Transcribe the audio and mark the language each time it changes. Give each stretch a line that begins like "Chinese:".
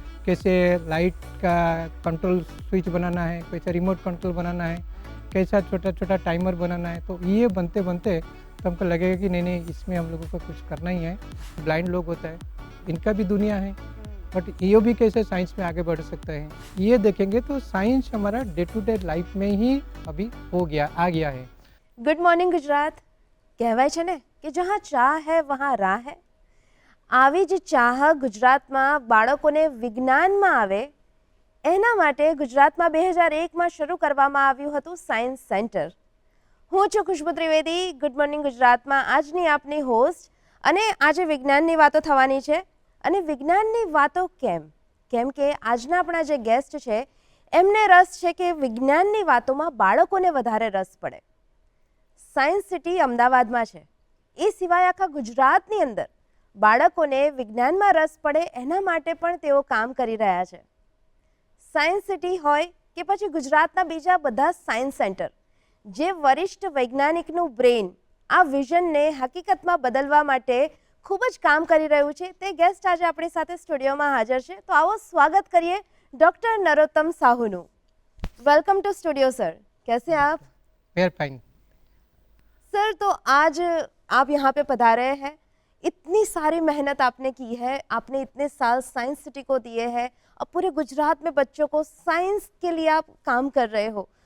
Hindi: कैसे लाइट का control switch बनाना है, कैसे रिमोट कंट्रोल बनाना है, कैसा छोटा छोटा टाइमर बनाना है। तो ये बनते बनते तो हमको लगेगा कि नहीं इसमें हम लोगों को कुछ करना ही है। ब्लाइंड लोग होता है, इनका भी दुनिया है, बट ये भी कैसे साइंस में आगे बढ़ सकते हैं ये देखेंगे। तो साइंस हमारा डे टू डे लाइफ में ही अभी आ गया है।
Gujarati: ગુડ મોર્નિંગ ગુજરાત કહેવાય છે ને કે
Hindi: જ્યાં ચાહ હે વहाँ રાહ હે।
Gujarati: આવી જ ચાહ ગુજરાતમાં બાળકોને વિજ્ઞાનમાં આવે એના માટે ગુજરાતમાં 2001માં શરૂ કરવામાં આવ્યું હતું સાયન્સ સેન્ટર। હું છું ખુશ્બુ ત્રિવેદી, ગુડ મોર્નિંગ ગુજરાતમાં આજની આપની હોસ્ટ। અને આજે વિજ્ઞાનની વાતો થવાની છે। અને વિજ્ઞાનની વાતો કેમ કે આજના આપણા જે ગેસ્ટ છે એમને રસ છે કે વિજ્ઞાનની વાતોમાં બાળકોને વધારે રસ પડે। સાયન્સ સિટી અમદાવાદમાં છે, એ સિવાય આખા ગુજરાતની અંદર બાળકોને વિજ્ઞાનમાં રસ પડે એના માટે પણ તેઓ કામ કરી રહ્યા છે। સાયન્સ સિટી હોય કે પછી ગુજરાતના બીજા બધા સાયન્સ સેન્ટર, જે વરિષ્ઠ વૈજ્ઞાનિકનું બ્રેઇન આ વિઝનને હકીકતમાં બદલવા માટે ખૂબ જ કામ કરી રહ્યું છે, તે ગેસ્ટ આજે આપણી સાથે સ્ટુડિયોમાં હાજર છે। તો આવો સ્વાગત કરીએ doctor Narottam સાહુનું।
English: welcome to
Hindi: studio sir, कैसे हैं आप?
English: very fine
Hindi: सर, तो आज आप यहाँ पे पधारे हैं, इतनी सारी मेहनत आपने की है, आपने इतने साल साइंस सिटी को दिए हैं, अब पूरे गुजरात में बच्चों को साइंस के लिए आप काम कर रहे हो।